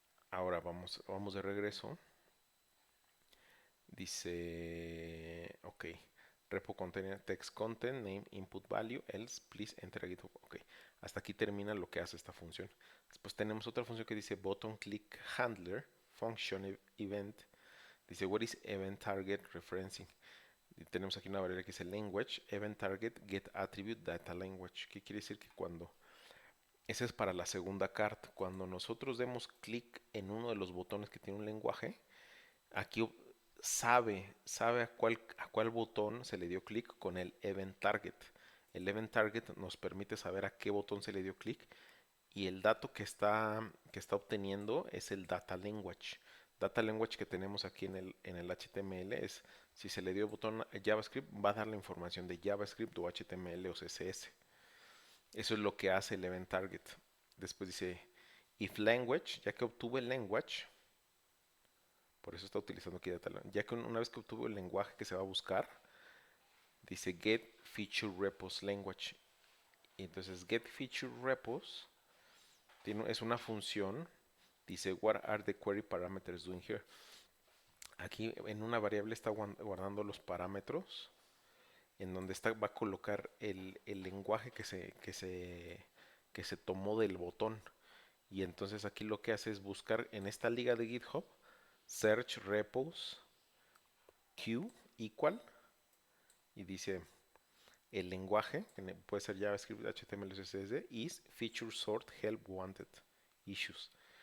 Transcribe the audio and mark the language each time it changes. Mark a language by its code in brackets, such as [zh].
[es] Ahora vamos de regreso. Dice, ok, repo container text content, name, input value, [en] else, please enter a GitHub. [es] Ok, hasta aquí termina lo que hace esta función. Después tenemos otra función que dice button click handler, function event. Dice, [en] what is event target referencing? [es] Y tenemos aquí una variable que dice language, event target, get attribute, data language. ¿Qué quiere decir? Que cuando, esa es para la segunda carta, cuando nosotros demos clic en uno de los botones que tiene un lenguaje, aquí sabe a cuál botón se le dio clic con el event target. El event target nos permite saber a qué botón se le dio clic y el dato que está obteniendo es el data language. Data language que tenemos aquí en el HTML es, si se le dio botón a JavaScript, va a dar la información de JavaScript o HTML o CSS. Eso es lo que hace el event target. Después dice, if language, ya que obtuvo el language, por eso está utilizando aquí data language, ya que una vez que obtuvo el lenguaje que se va a buscar, dice get feature repos language. Y entonces get feature repos es una función. Dice, [en] what are the query parameters doing here? [es] Aquí en una variable está guardando los parámetros en donde va a colocar el lenguaje que se tomó del botón. Y entonces aquí lo que hace es buscar en esta liga de GitHub, search repos q equal, y dice el lenguaje, que puede ser JavaScript, HTML, CSS, is feature sort help wanted issues.